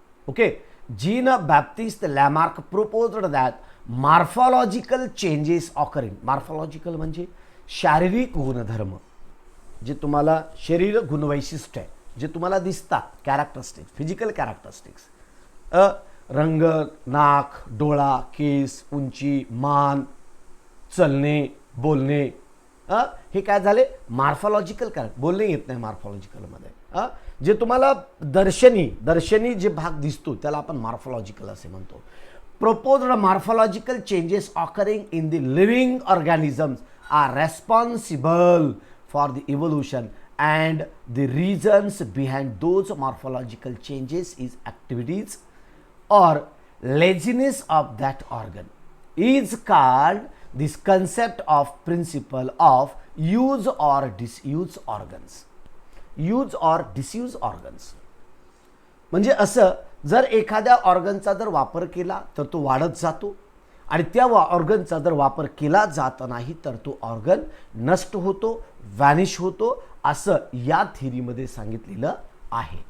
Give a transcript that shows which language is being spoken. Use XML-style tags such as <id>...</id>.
<en>okay, Jean Baptiste Lamarck proposed that morphological changes occurring,</en> <mr>morphological म्हणजे शारीरिक गुणधर्म, जे तुम्हाला शरीर गुणवैशिष्ट्य आहे, जे तुम्हाला दिसतात, कॅरेक्टरिस्टिक्स, फिजिकल कॅरेक्टरिस्टिक्स, रंग, नाक, डोळा, केस, उंची, मान, चलणे, बोलणे, हे काय झाले मॉर्फॉलॉजिकल कॅरेक्टर. बोलणे येत नाही मॉर्फॉलॉजिकलमध्ये. जे तुम्हाला दर्शनी जे भाग दिसतो त्याला आपण मॉर्फॉलॉजिकल असे म्हणतो.</mr> <en>proposed morphological changes occurring in the living organisms are responsible for the evolution, and the reasons behind those morphological changes is activities or laziness of that organ is called this concept of principle of use or disuse organs. use or disuse organs</en> <mr>म्हणजे असं, जर एखाद्या ऑर्गनचा जर वापर केला तर तो वाढत जातो आणि त्या ऑर्गनचा जर वापर केला जात नाही तर तो ऑर्गन नष्ट होतो, व्हॅनिश होतो, असं या थेरीमध्ये सांगितलेलं आहे.</mr>